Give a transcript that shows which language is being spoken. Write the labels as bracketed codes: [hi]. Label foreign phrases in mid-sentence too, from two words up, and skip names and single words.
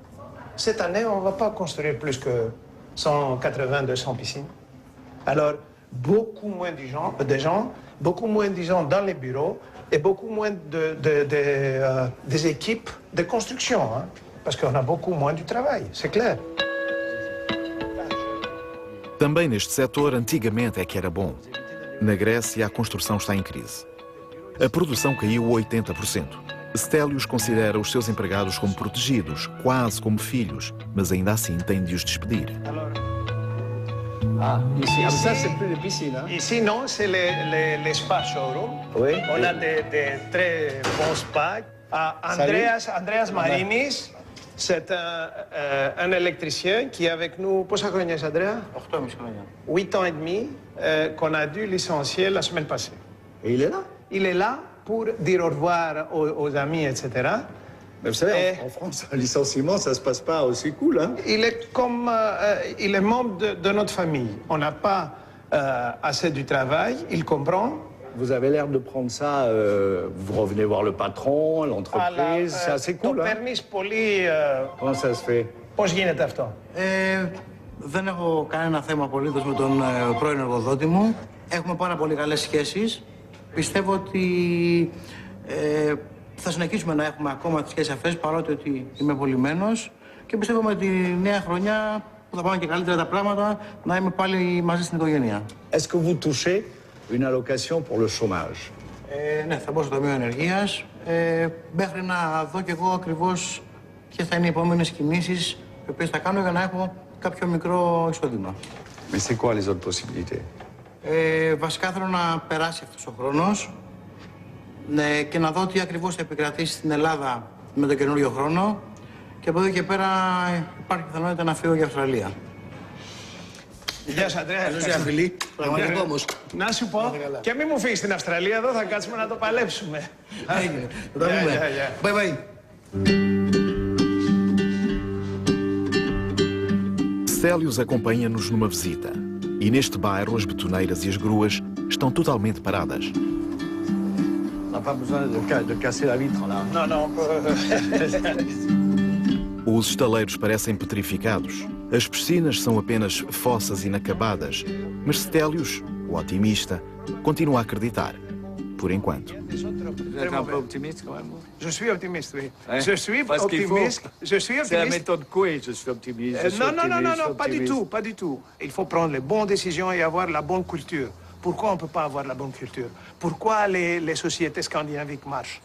[fr] Cette année, on ne va pas construire plus que 180-200 piscines. Alors, beaucoup moins de gens, beaucoup moins de gens dans les bureaux et beaucoup moins des équipes de construction, hein, parce qu'on a beaucoup moins de travail, c'est clair. [pt] Também neste setor, antigamente é que era bom. Na Grécia, a construção está em crise. A produção caiu 80%. Stelios considera os seus empregados como protegidos, quase como filhos, mas ainda assim tem de os despedir. [fr] Ah, ici, ça, c'est plus de piscine. Hein? Ici, non, c'est les [en] spa showroom. [fr] Oui. On a des très bons spas. Andreas Marinis, c'est un électricien qui est avec nous. [el] Πόσα χρόνια, Andrea? 8,5 χρόνια. [fr] 8 ans et demi, qu'on a dû licencier la semaine passée. Et il est là? Il est là pour dire au revoir aux amis, etc. Mais vous savez, en France, un licenciement, ça ne se passe pas aussi cool. Hein? Il est comme... il est membre de notre famille. On n'a pas assez du travail, il comprend. Vous avez l'air de prendre ça, vous revenez voir le patron, l'entreprise, c'est assez cool. Hein? Comment ça se fait? [el] Πώς γίνεται αυτό? Δεν έχω κανένα θέμα απολύτως με τον πρώην εργοδότη μου. Έχουμε πάρα πολύ καλές σχέσεις. Πιστεύω ότι θα συνεχίσουμε να έχουμε ακόμα τις σχέσεις αυτές, παρότι ότι είμαι απολυμμένος. Και πιστεύω με τη νέα χρονιά που θα πάνε και καλύτερα τα πράγματα, να είμαι πάλι μαζί στην οικογένεια. [fr] Est-ce que vous touchez une allocation pour le chômage? [el] Ναι, θα μπω στο Ταμείο Ενεργείας, μέχρι να δω κι εγώ ακριβώς ποιες θα είναι οι επόμενες κινήσεις οι οποίες θα κάνω για να έχω κάποιο μικρό εισόδημα. [fr] Mais c'est quoi les autres possibilités? [el] Βασικά θέλω να περάσει αυτός ο χρόνος και να δω τι ακριβώς θα επικρατήσει στην Ελλάδα με τον καινούριο χρόνο και από εδώ και πέρα υπάρχει πιθανότητα να φύγω για Αυστραλία. Γεια σας, Αντρέα. Καλώς ήρθατε, φίλοι. Πραγματικό όμως. Να σου πω, και μην μου φύγεις στην Αυστραλία, εδώ θα κάτσουμε να το παλέψουμε. Έγινε. Θα τα πούμε. [en] Bye bye. [pt] Stelios acompanha-nos numa visita. E neste bairro, as betoneiras e as gruas estão totalmente paradas. [fr] On n'a pas besoin de casser la vitre, là. Non, non. [pt] Os estaleiros parecem petrificados. As piscinas são apenas fossas inacabadas. Mas Stelios, o otimista, continua a acreditar. Por enquanto. [fr] Vous êtes un peu optimiste quand même? Je suis optimiste, oui. Ouais. Je suis optimiste. C'est la méthode Coué, je suis optimiste. Non, pas du tout, pas du tout. Il faut prendre les bonnes décisions et avoir la bonne culture. Pourquoi on ne peut pas avoir la bonne culture? Pourquoi les sociétés scandinaviques marchent?